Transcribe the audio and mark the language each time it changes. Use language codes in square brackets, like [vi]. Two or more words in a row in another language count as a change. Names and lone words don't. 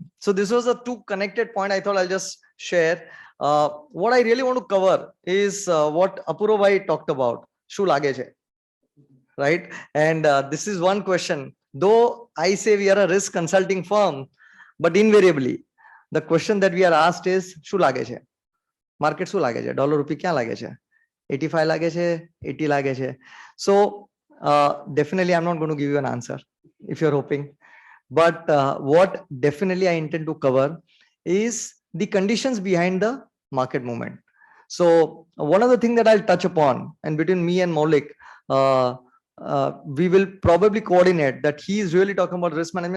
[en] So this was a two connected point I thought I'll just share. What I really want to cover is what Apurva bhai talked about. [gu] શું લાગે છે, right? [en] And this is one question. Though I say we are a risk consulting firm, but invariably the question that we are asked is [gu] શું લાગે છે? Market શું લાગે છે? [en] Dollar rupee [gu] ક્યા લાગે છે? 85 લાગે છે? 80 લાગે છે? [en] So definitely I'm not going to give you an answer if you're hoping. But what definitely I intend to cover is the conditions behind the market movement. So one of the things that I'll touch upon, and between me and Maulik, we will probably coordinate that he is really talking about risk management.